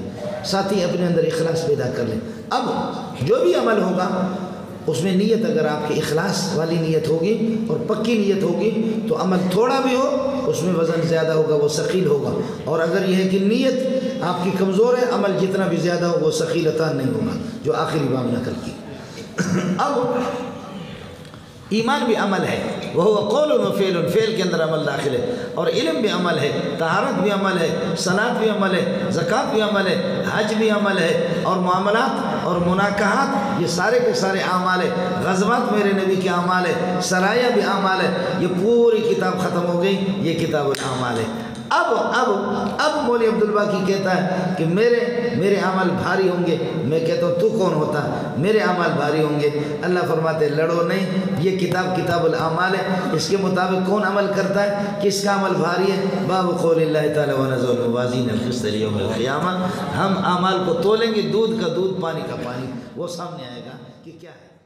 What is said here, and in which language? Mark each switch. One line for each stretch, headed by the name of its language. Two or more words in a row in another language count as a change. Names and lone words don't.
Urdu: ساتھی اپنے اندر اخلاص پیدا کر لیں۔ اب جو بھی عمل ہوگا اس میں نیت، اگر آپ کی اخلاص والی نیت ہوگی اور پکی نیت ہوگی تو عمل تھوڑا بھی ہو اس میں وزن زیادہ ہوگا، وہ ثقیل ہوگا، اور اگر یہ ہے کہ نیت آپ کی کمزور ہے، عمل جتنا بھی زیادہ ہو وہ ثقیلتان نہیں ہوگا، جو آخری باب نقل کی۔ اب ایمان بھی عمل ہے، وہ قول و فعل، فعل کے اندر عمل داخل ہے، اور علم بھی عمل ہے، طہارت بھی عمل ہے، صلاۃ بھی عمل ہے، زکوٰۃ بھی عمل ہے، حج بھی عمل ہے، اور معاملات اور مناکحات یہ سارے کے سارے اعمال ہے، غزوات میرے نبی کے اعمال ہے، سرایہ بھی اعمال ہے۔ یہ پوری کتاب ختم ہو گئی، یہ کتاب الاعمال ہے۔ اب مولوی عبدالباقی کہتا ہے کہ میرے عمل بھاری ہوں گے۔ میں کہتا ہوں تو کون ہوتا؟ میرے عمل بھاری ہوں گے۔ اللہ فرماتے لڑو نہیں، یہ کتاب الاعمال ہے، اس کے مطابق کون عمل کرتا ہے، کس کا عمل بھاری ہے؟
Arabic: باب قول اللہ تعالی ونضع الموازین القسط لیوم القیامہ،
Urdu: ہم اعمال کو تولیں گے، دودھ کا دودھ، پانی کا پانی، وہ سامنے آئے گا کہ کیا ہے۔